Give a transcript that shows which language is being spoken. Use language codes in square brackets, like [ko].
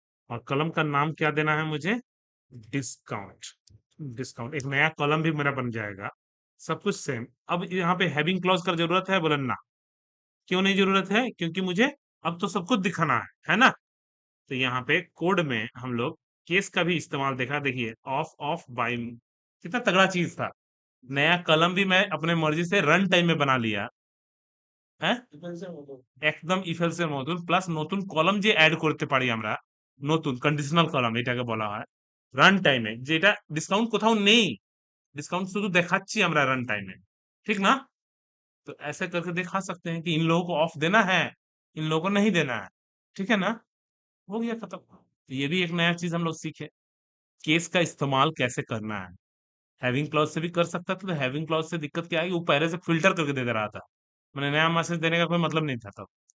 [hi] और कलम का नाम क्या देना है मुझे, डिस्काउंट, डिस्काउंट, एक नया कॉलम भी मेरा बन जाएगा, सब कुछ सेम। अब यहाँ पे हैविंग क्लॉज का जरूरत है, बोला ना। क्यों नहीं जरूरत है, क्योंकि मुझे अब तो सब कुछ दिखाना है ना। तो यहाँ पे कोड में हम लोग केस का भी इस्तेमाल देखा, देखिए ऑफ, ऑफ बाई, कितना तगड़ा चीज था। नया कलम भी मैं अपने मर्जी से रन टाइम में बना लिया है, [bn] একদম ইফেলসের মতন, প্লাস নতুন কলাম যে অ্যাড করতে পারি আমরা, নতুন কন্ডিশনাল কলাম এটাকে বলা হয়, রান টাইমে, যেটা ডিসকাউন্ট কোথাও নেই, डिस्काउंट शुरू दिखाচ্ছি আমরা [hi] रन टाइम में, ठीक ना। तो ऐसे करके दिखा सकते हैं कि इन लोगों को ऑफ देना है, इन लोगों को नहीं देना है, ठीक है ना। हो गया खत्म। तो ये भी एक नया चीज हम लोग सीखे, केस का इस्तेमाल कैसे करना है। हैविंग क्लॉज से भी कर सकता था, तो हैविंग क्लॉज से दिक्कत क्या है, वो पहले से फिल्टर करके दे दे रहा था, मैंने नया मैसेज देने का कोई मतलब नहीं था तब।